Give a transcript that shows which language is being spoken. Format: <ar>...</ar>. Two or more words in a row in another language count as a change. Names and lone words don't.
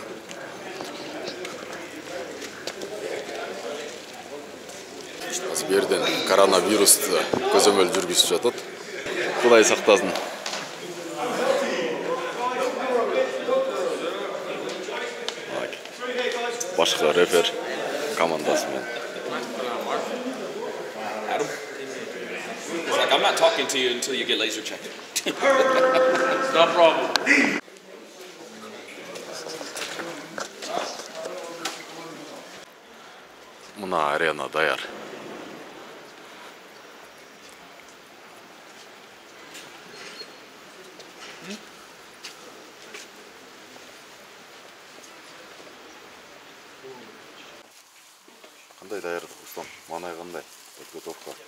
<ky>Азыр берден коронавирусту көзөмөл жүргүзүп жатат. Кудай сактасын. Башка рефер командасы менен.</ky> <en>I'm not talking to you until you get laser checked. No problem.</en> <ky>Мына арена даяр. Кандай даярдык Рустам? Манай кандай? Подготовка.</ky>